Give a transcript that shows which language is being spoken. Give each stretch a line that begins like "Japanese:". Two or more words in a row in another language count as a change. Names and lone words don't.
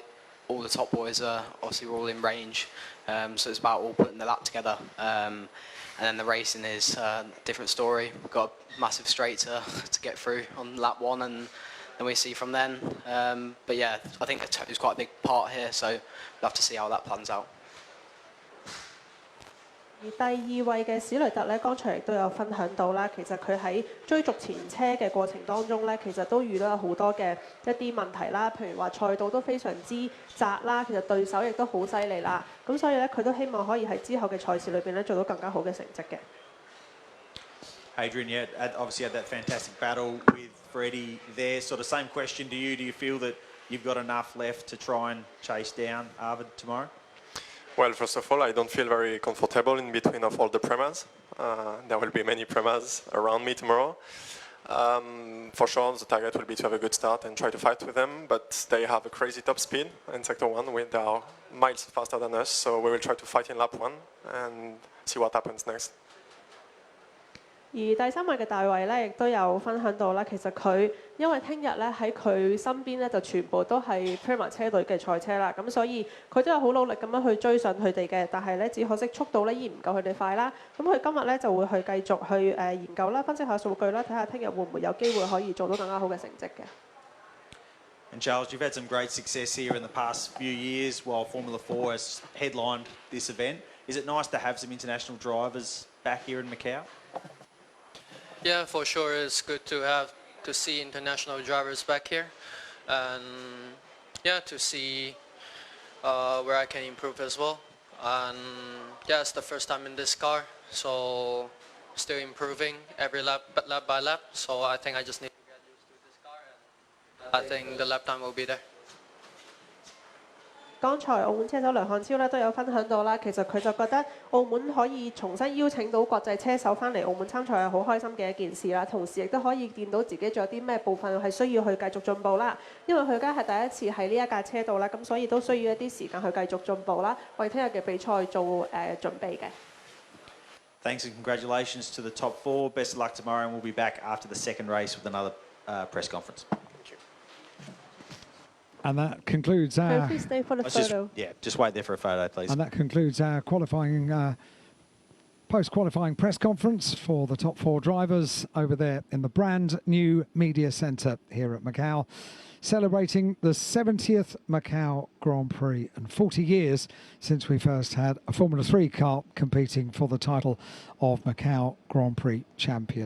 English: All the top boys are obviously all in range, so it's about all putting the lap together. And then the racing is a different story. We've got a massive straight to get through on lap 1, and then we see from then. But yeah, I think it was quite a big part here, so we'll have to see how that plans out.
Cantonese: 而第2位嘅史雷特咧，剛才亦都有分享到啦。其實佢喺追逐前車嘅過程當中咧，其實都遇到有好多嘅一啲問題啦。譬如話賽道都非常之窄啦，其實對手亦都好犀利啦。咁所以咧，佢都希望可以喺之後嘅賽事裏邊咧做到更加好嘅成績嘅。
English: Hadrian, obviously had that fantastic battle with Freddie there. Sort of same question to you. Do you feel that you've got enough left to try and chase down Arvid tomorrow? Well, first of all, I don't feel very comfortable in between of all the premas. There will be many premas around me tomorrow. For sure, the target will be to have a good start and try to fight with them, but they have a crazy top speed in Sector 1. They are miles faster than us, so we will try to fight in lap 1 and see what happens next.
Cantonese: 而第3位嘅大衛咧，亦都有分享到啦。其實佢因為聽日咧喺佢身邊咧就全部都係 Prima 車隊嘅賽車啦，咁所以佢都有好努力咁樣去追上佢哋嘅，但係咧只可惜速度咧依然唔夠佢哋快啦。咁佢今日咧就會去繼續去研究啦、分析下數據啦，睇下聽日會唔會有機會可以做到更加好嘅成績嘅。
English: And Charles, you've had some great success here in the past few years while Formula 4 has headlined this event. Is it nice to have some international drivers back here in Macau? Yeah, for sure. It's good to see international drivers back here, and yeah, to see where I can improve as well. And yeah, it's the first time in this car, so still improving every lap by lap. So I think I just need to get used to this car, and I think the lap time will be there.
Cantonese: 剛才澳門車手梁漢超咧都有分享到啦，其實佢就覺得澳門可以重新邀請到國際車手翻嚟澳門參賽係好開心嘅一件事啦，同時亦都可以見到自己仲有啲咩部分係需要去繼續進步啦。因為佢而家係第一次喺呢一架車度啦，咁所以都需要一啲時間去繼續進步啦，為聽日嘅比賽做準備嘅。
English: Thanks and congratulations to the top 4. Best of luck tomorrow, and we'll be back after the second race with another press conference. And that concludes our... Please stay for the photo. Just wait there for a photo, please. And that concludes our qualifying, post-qualifying press conference for the top 4 drivers over there in the brand new media centre here at Macau, celebrating the 70th Macau Grand Prix and 40 years since we first had a Formula 3 car competing for the title of Macau Grand Prix champion.